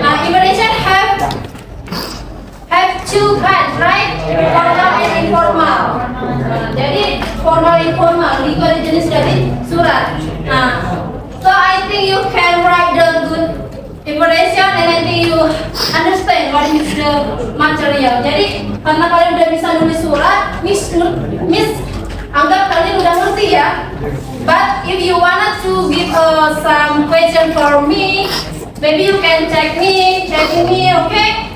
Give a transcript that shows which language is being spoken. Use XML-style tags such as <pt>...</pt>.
<en>Indonesia have two kinds, right? Formal and informal.</en> <id>Jadi formal informal itu ada jenis dari surat.</id> <en>So I think you can write the good information and I think you understand what is the material.</en> <id>Jadi karena kalian udah bisa nulis surat, Miss anggap kalian udah ngerti ya.</id> <en>But if you wanted to give some question for me, maybe you can check me, okay?</en>